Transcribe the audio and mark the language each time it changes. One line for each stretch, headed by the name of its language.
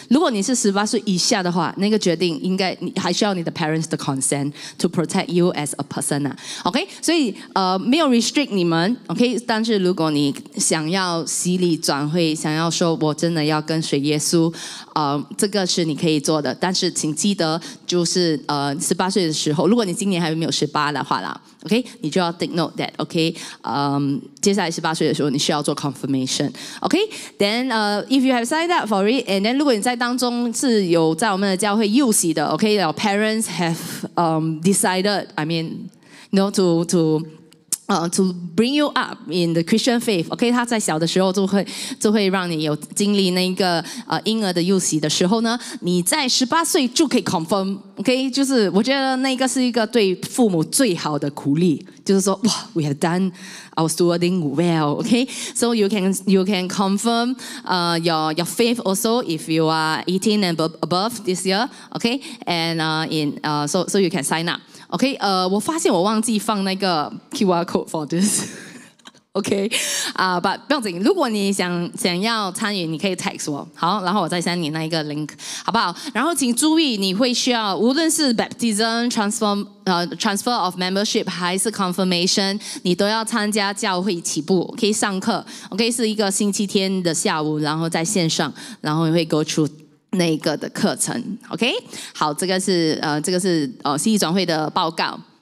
Chinese: 如果你是18岁以下的话，那个决定应该你还需要你的 parents 的 consent to protect you as a person 啊 ，OK， 所以没有 restrict 你们 ，OK， 但是如果你想要洗礼转会，想要说我真的要跟随耶稣，这个是你可以做的，但是请记得就是18岁的时候，如果你今年还没有18的话啦。
English: OK，你就要 take note that OK，接下来18岁的时候你需要做 confirmation。OK，then if you have signed up for it，and then 如果你在当中是有在我们的教会幼洗的，OK，your parents have decided，I mean， you know to bring you up in the Christian faith，OK，他在小的时候就会让你有经历那个婴儿的幼洗的时候呢，你在18岁就可以 confirm，OK，就是我觉得那个是一个对父母最好的鼓励，就是说哇，we have done our stewarding well，OK，so you can confirm your faith also if you are 18 and above this year，OK，and so you can sign up。OK，我发现我忘记放那个 QR code for this。OK， but 不要紧，如果你想要参与，你可以 text 我，好，然后我再 send你那一个 link，好不好？
Chinese: 然后请注意，你会需要无论是 baptism transfer of membership 还是 confirmation， 你都要参加教会起步，可以上课 ，OK， 是一个星期天的下午，然后在线上，然后会 go through 那个的课程 ，OK， 好，这个是洗礼转会的报告。